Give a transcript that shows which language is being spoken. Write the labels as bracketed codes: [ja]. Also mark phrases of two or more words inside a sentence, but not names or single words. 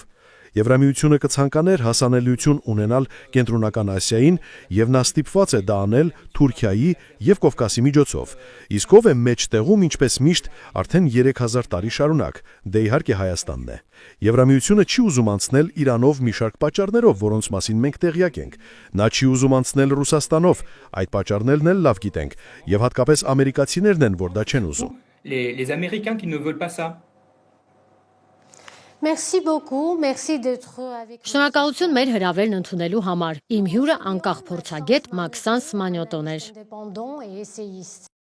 [hy] Եվրամիությունը կցանկաներ հասանելիություն ունենալ Կենտրոնական Ասիային եւ նա ստիպված է դա անել Թուրքիայի եւ Կովկասի միջոցով։ Իսկ ով է մեջտեղում, ինչպես միշտ, արդեն 3000 տարի շարունակ, դե իհարկե Հայաստանն է։ Եվրամիությունը չի ուզում անցնել Իրանով մի շարք պատճառներով, որոնց մասին մենք տեղյակ ենք։ Նա չի ուզում անցնել Ռուսաստանով, այդ պատճառներն էլ լավ գիտենք, եւ հատկապես ամերիկացիներն են, որ դա չեն ուզում։ [fr] Les Américains qui ne veulent pas ça. Merci beaucoup, merci d'être avec nous. [hy] Շնորհակալություն մեր հրավերն ընդունելու համար։ Իմ հյուրը անկախ փորձագետ Մաքսանս Մանյոտոն էր։ [fr] Indépendants et essayistes.